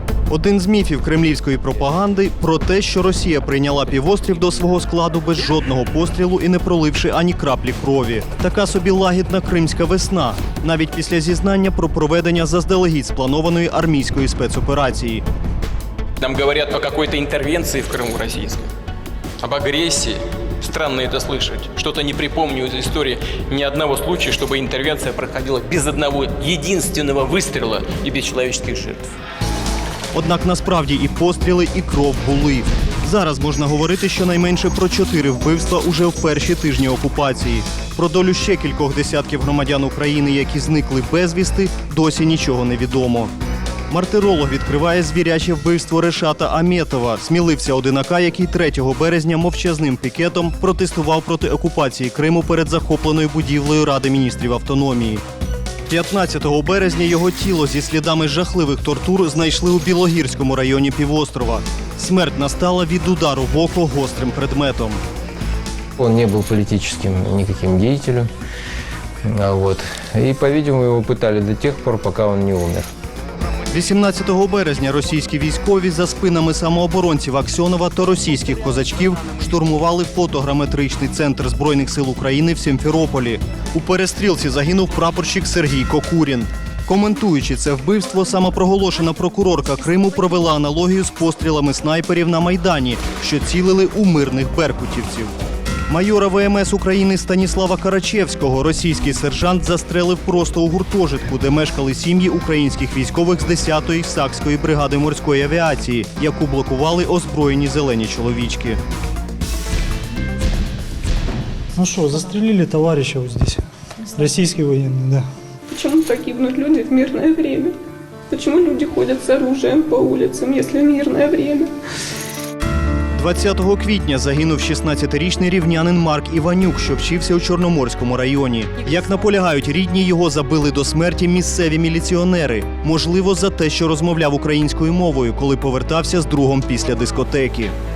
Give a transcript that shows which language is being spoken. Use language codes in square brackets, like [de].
[uk] Один з міфів кремлівської пропаганди про те, що Росія прийняла півострів до свого складу без жодного пострілу і не проливши ані краплі крові. Така собі лагідна кримська весна, навіть після зізнання про проведення заздалегідь спланованої армійської спецоперації. [ru] Нам говорят о какой-то интервенции в Крыму российской, об агрессии. Странно это слышать. Что-то не припомню из истории ни одного случая, чтобы интервенция проходила без одного единственного выстрела и без человеческих жертв. [uk] Однак насправді і постріли, і кров були. Зараз можна говорити щонайменше про 4 вбивства уже в перші тижні окупації. Про долю ще кількох десятків громадян України, які зникли безвісти, досі нічого не відомо. Мартиролог відкриває звіряче вбивство Решата Аметова, сміливця одинака, який 3 березня мовчазним пікетом протестував проти окупації Криму перед захопленою будівлею Ради міністрів автономії. 15 березня його тіло зі слідами жахливих тортур знайшли у Білогірському районі півострова. Смерть настала від удару в око гострим предметом. [ru] Он не был политическим никаким деятелем. И, по-видимому, его пытали до тех пор, пока он не умер. [uk] 18 березня російські військові за спинами самооборонців Аксьонова та російських козачків штурмували фотограметричний центр Збройних сил України в Сімферополі. У перестрілці загинув прапорщик Сергій Кокурін. Коментуючи це вбивство, самопроголошена прокурорка Криму провела аналогію з пострілами снайперів на Майдані, що цілили у мирних беркутівців. Майора ВМС України Станіслава Карачевського російський сержант застрелив просто у гуртожитку, де мешкали сім'ї українських військових з 10-ї Сакської бригади морської авіації, яку блокували озброєні зелені чоловічки. [ru] Ну что, застрелили товарища вот здесь. Российский военный, да. Почему погибнут люди в мирное время? Почему люди ходят с оружием по улицам, если мирное время? [uk] 20 квітня загинув 16-річний рівнянин Марк Іванюк, що вчився у Чорноморському районі. Як наполягають рідні, його забили до смерті місцеві міліціонери. Можливо, за те, що розмовляв українською мовою, коли повертався з другом після дискотеки.